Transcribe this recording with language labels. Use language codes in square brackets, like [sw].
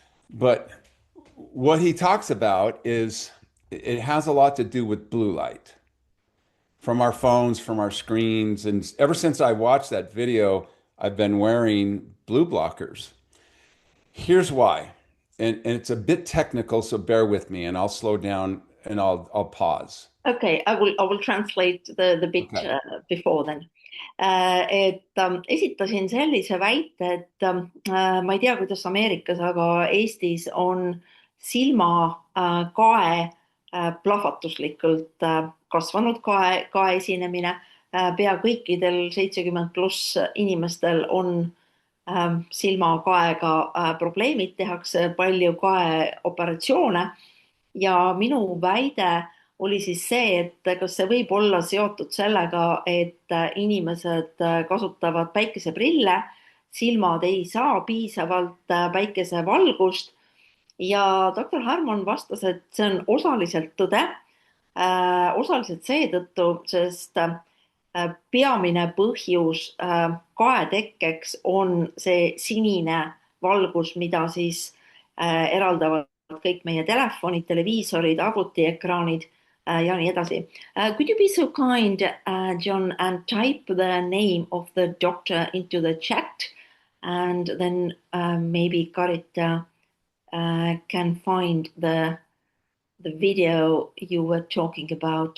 [en] But what he talks about is it has a lot to do with blue light from our phones, from our screens. And ever since I watched that video, I've been wearing blue blockers. Here's why. And it's a bit technical, so bear with me, and I'll slow down and I'll pause. Okay, I will translate the bit Okay. Before then. [et] Esitasin sellise väite, et ma ei tea, kuidas Ameerikas, aga Eestis on silmakae plahvatuslikult kasvanud kae esinemine. Pea kõikidel 70+ inimestel on silmakaega probleemid, tehakse palju kaeoperatsioone ja minu väide oli siis see, et kas see võib olla seotud sellega, et inimesed kasutavad päikeseprille, silmad ei saa piisavalt päikesevalgust ja doktor Harmon vastas, et see on osaliselt tõde, osaliselt seetõttu, sest peamine põhjus kaetekkeks on see sinine valgus, mida siis eraldavad kõik meie telefonid, televiisorid, arvutiekraanid ja nii edasi. [en] Could you be so kind, John, and type the name of the doctor into the chat and then maybe Karita can find the video you were talking about.